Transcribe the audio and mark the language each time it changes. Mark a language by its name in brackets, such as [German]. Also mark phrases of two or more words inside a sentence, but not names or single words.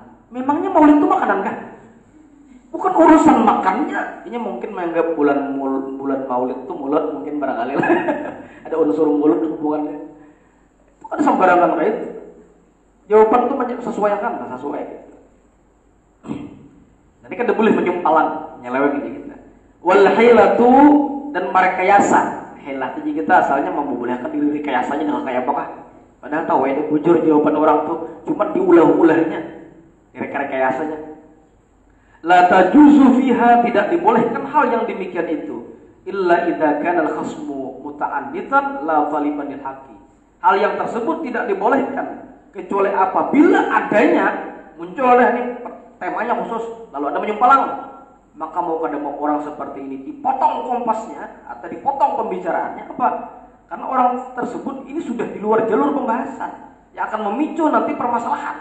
[Indonesian] Memangnya Maulid itu makanan kah? Bukan urusan makannya, ini mungkin menganggap bulan Maulid itu mulut mungkin barangkali lah. Ada unsur mulut hubungannya. Itu kan sembarangan kayak itu. Jawaban itu sesuaikan, sesuai. Nanti kan boleh menyumpalan, nyeleweng aja kita. [Arabic] Wal hilatu [Indonesian] dan merekayasa. Hilah itu kita asalnya membolehkan diri rekayasanya dengan kayak apakah? Padahal tahu ini bujur jawaban orang tuh, cuma diulah-ulahnya, rekayasanya. [Arabic] La tajuzu fiha [Indonesian] tidak dibolehkan hal yang demikian itu [Arabic] illa idza kana al-khasmu muta'annitan la taliban lil haqqi. [Indonesian] Hal yang tersebut tidak dibolehkan kecuali apabila adanya muncul ini temanya khusus lalu ada menyimpalang. Maka mau orang seperti ini dipotong kompasnya atau dipotong pembicaraannya apa? Karena orang tersebut ini sudah di luar jalur pembahasan yang akan memicu nanti permasalahan.